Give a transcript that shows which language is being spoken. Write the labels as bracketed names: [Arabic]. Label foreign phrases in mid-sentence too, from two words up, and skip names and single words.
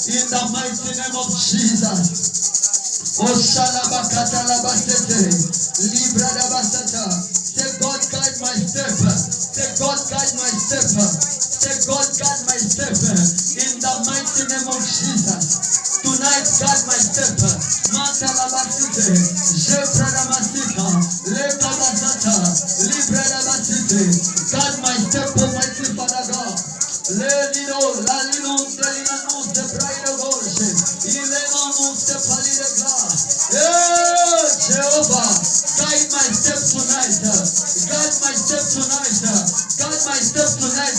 [English] In the mighty name of Jesus. Say, God, guide my step. Say, God, guide my step. Say, God, guide my step. In the mighty name of Jesus. Tonight, guide my step. Mantalabasite. Jepradamasika. Lekabasata. Libradabasite. Guide my step, Almighty Father God. Lelino, Lalino, Delino, the bride of ocean. Ileno, the palide glass. Yeah, Jehovah, guide my step tonight. Guide my step tonight. Guide my step tonight.